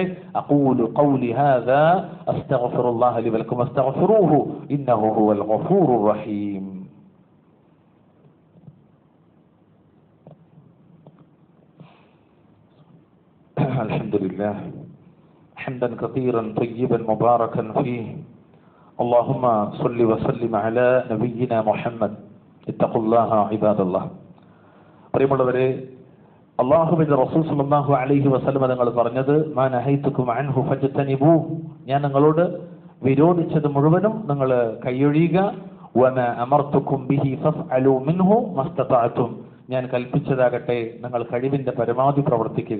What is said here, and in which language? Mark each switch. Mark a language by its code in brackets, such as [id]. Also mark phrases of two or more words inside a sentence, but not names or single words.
[ar] أقول قولي هذا أستغفر الله لي ولكم أستغفره إنه هو الغفور الرحيم. الحمد لله حمدا كثيرا طيبا مباركا فيه. اللهم صل وسلم على نبينا محمد اتقوا الله عباد الله. [ml] പ്രിയമുള്ളവരെ, അല്ലാഹുവിന്റെ റസൂൽ [ar] صلى الله عليه وسلم [ml] തങ്ങൾ പറഞ്ഞത്, [ar] ما نهيتكم عنه فاجتنبوه, [ml] ഞാൻ നിങ്ങളോട് വിരോധിച്ചത് മുഴുവനും നിങ്ങൾ കൈയൊഴിയുക. [ar] وما أمرتكم به فافعلوا منه ما استطعتم, [ml] ഞാൻ കൽപ്പിച്ചതാകട്ടെ നിങ്ങൾ കഴിവിന്റെ പരമാവധി പ്രവർത്തിക്കുക.